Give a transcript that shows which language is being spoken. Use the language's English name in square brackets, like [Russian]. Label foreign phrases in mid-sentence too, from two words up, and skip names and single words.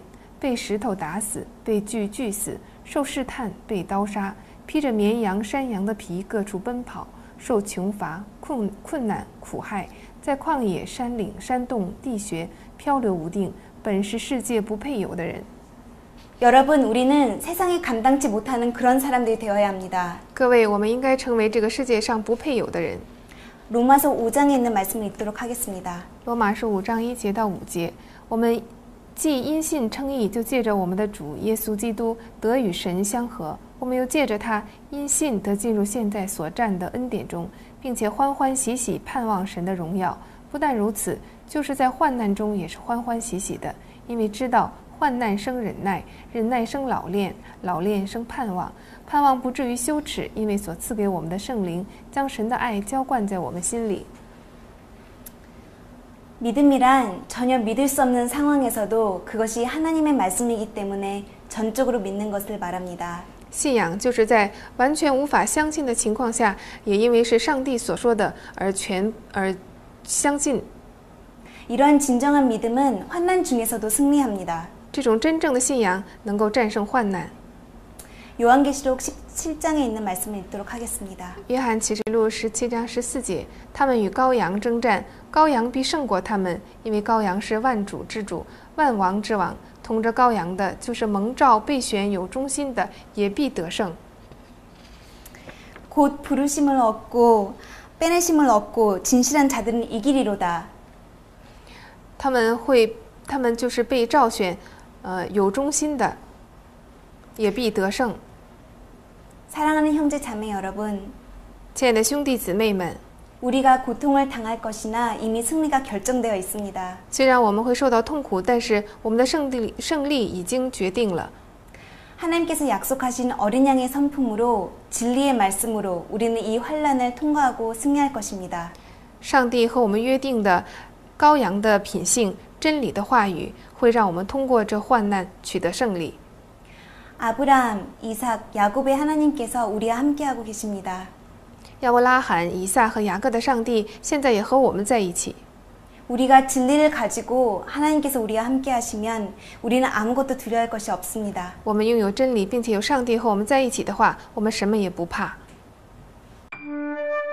[Chinese] 被石头打死，被锯死，受试探，被刀杀，披着绵羊、山羊的皮，各处奔跑，受穷乏、困难、苦害，在旷野、山岭、山洞、地穴漂流无定，本是世界不配有的人。 [Korean] 여러분, 우리는 세상이 감당치 못하는 그런 사람들이 되어야 합니다. [Chinese] 各位，我们应该成为这个世界上不配有的人。 [Korean] 로마서 5장에 있는 말씀을 읽도록 하겠습니다. [Chinese] 罗马书5章1节到5节，我们 既因信称义，就借着我们的主耶稣基督得与神相合；我们又借着他因信得进入现在所占的恩典中，并且欢欢喜喜盼望神的荣耀。不但如此，就是在患难中也是欢欢喜喜的，因为知道患难生忍耐，忍耐生老练，老练生盼望，盼望不至于羞耻，因为所赐给我们的圣灵将神的爱浇灌在我们心里。 [Korean] 믿음이란 전혀 믿을 수 없는 상황에서도 그것이 하나님의 말씀이기 때문에 전적으로 믿는 것을 말합니다. [Chinese] 信仰就是在完全无法相信的情况下，也因为是上帝所说的而相信。 [Korean] 이러한 진정한 믿음은 환난 중에서도 승리합니다. [Chinese] 这种真正的信仰能够战胜患难。 [Korean] 요한계시록 17장에 있는 말씀을 읽도록 하겠습니다. [Chinese] 约翰启示录17章14节，他们与羔羊征战，羔羊必胜过他们，因为羔羊是万主之主，万王之王。同着羔羊的，就是蒙召备选有忠心的，也必得胜。 [Korean] 곧 부르심을 얻고 빼내심을 얻고 진실한 자들은 이기리로다. [Chinese] 他们就是被召选，有忠心的，也必得胜。 [Korean] 사랑하는 형제 자매 여러분, [Chinese] 亲爱的兄弟姊妹们， [Korean] 우리가 고통을 당할 것이나 이미 승리가 결정되어 있습니다. [Chinese] 虽然我们会受到痛苦，但是我们的胜利已经决定了。 [Korean] 하나님께서 약속하신 어린 양의 선품으로 진리의 말씀으로 우리는 이 환난을 통과하고 승리할 것입니다. [Chinese] 上帝和我们约定的羔羊的品性、真理的话语，会让我们通过这患难取得胜利。 [Korean] 아브라함, 이삭, 야곱의 하나님께서 우리와 함께하고 계십니다. [Chinese] 亚伯拉罕、以撒和雅各的上帝现在也和我们在一起。 [Korean] 우리가 진리를 가지고 하나님께서 우리와 함께하시면 우리는 아무것도 두려워할 것이 없습니다. [Chinese] 我们拥有真理，并且有上帝和我们在一起的话，我们什么也不怕。